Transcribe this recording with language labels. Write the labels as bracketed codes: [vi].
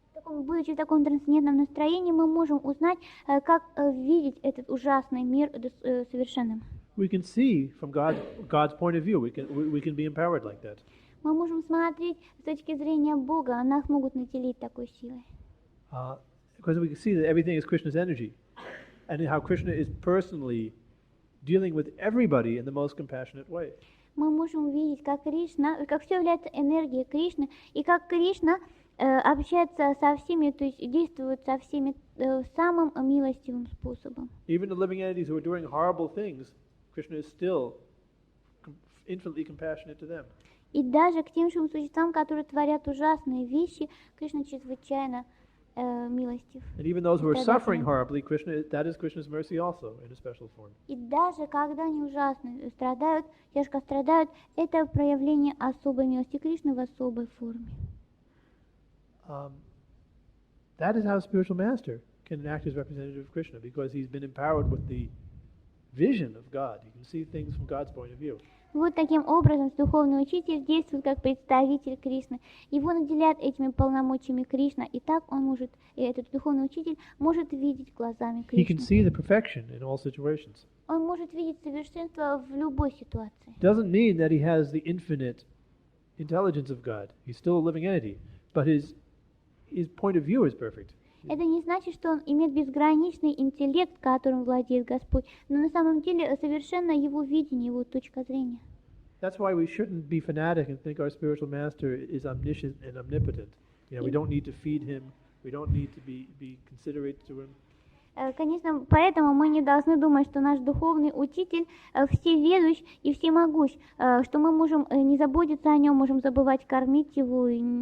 [ru] Будучи в таком трансцендентном настроении, мы можем узнать, как видеть этот ужасный мир совершенным. [en] We can see from God's point of view. We can be empowered like that. [ru] Мы можем смотреть с точки зрения Бога, а нас могут наделить такой силой. [en] Because we can see that everything is Krishna's energy, and how Krishna is personally dealing with everybody in the most compassionate way. [ru] Мы можем увидеть, как все является энергией Кришны, и как Кришна общается со всеми, то есть действует со всеми самым милостивым способом. [en] Even the living entities who are doing horrible things, Krishna is still infinitely compassionate to them. [ru] И даже к тем живым существам, которые творят ужасные вещи, Кришна чрезвычайно милостив. [en] And even those who are [ru] Тогда [en] suffering [ru] понятно. [en] horribly, that is Krishna's mercy also in a special form. [ru] И даже когда они ужасно страдают, тяжко страдают, это проявление особой милости Кришны в особой форме. [en] That is how a spiritual master can act as representative of Krishna, because he's been empowered with the vision of God. He can see things from God's point of view. [ru] Вот таким образом духовный учитель действует как представитель Кришны. Его наделяет этими полномочиями Кришна, и так он может, и этот духовный учитель может видеть глазами [en] He can [ru] Кришны. [en] see the perfection in all situations. [ru] Он может видеть совершенство в любой ситуации. [en] Doesn't mean that he has the infinite intelligence of God. He's still a living entity, but his point of view is perfect. [ru] Это не значит, что он имеет безграничный интеллект, которым владеет Господь, но на самом деле совершенно его видение, его точка зрения. [en] That's why we shouldn't be fanatic and think our spiritual master is omniscient and omnipotent. We don't need to feed him. We don't need to be considerate to him. [ru] Конечно, поэтому мы не должны думать, что наш духовный учитель всеведущ и всемогущ, что мы можем не заботиться о нем, можем забывать кормить его и